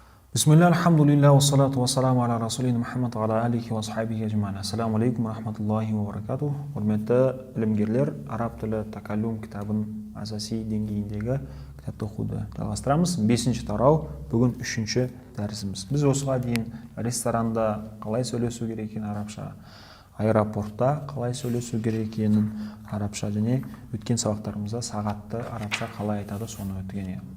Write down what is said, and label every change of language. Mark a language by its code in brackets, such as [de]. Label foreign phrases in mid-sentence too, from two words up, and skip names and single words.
[ar] بسم الله، الحمد لله، والصلاة والسلام على رسولنا محمد وعلى آله وصحبه أجمعين. السلام عليكم ورحمة الله وبركاته. [kk] Құрметті білімгерлер, араб тілі такаллум кітабын асаси деңгейіндегі кітапты оқуды жалғастырамыз. 5-ші тарау, бүгін 3-ші дәрісіміз. Біз осыға дейін ресторанда қалай сөйлесу керек екенін арабша, аэропортта қалай сөйлесу керек екенін арабша және өткен сабақтарымызда сағатты арабша қалай айтады соны өткен еді.